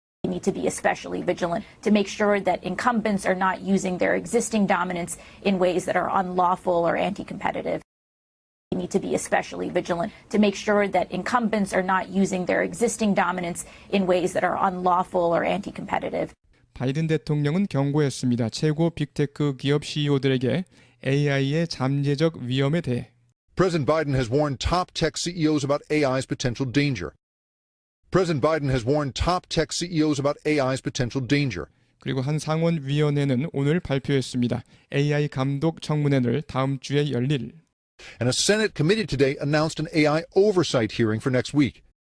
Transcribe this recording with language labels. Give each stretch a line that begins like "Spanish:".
English: We need to be especially vigilant to make sure that incumbents are not using their existing dominance in ways that are unlawful or anti-competitive. We need to be especially vigilant to make sure that incumbents are not using their existing dominance in ways that are unlawful or anti-competitive.
Korean: 바이든 대통령은 경고했습니다. 최고 빅테크 기업 CEO들에게 AI의 잠재적 위험에 대해.
English: President Biden has warned top tech CEOs about AI's potential danger. President Biden has warned top tech CEOs about AI's potential danger.
Korean: 그리고 한 상원위원회는 오늘 발표했습니다. AI 감독 청문회를 다음 주에 열릴.
English: And a Senate committee today announced an AI oversight hearing for next week.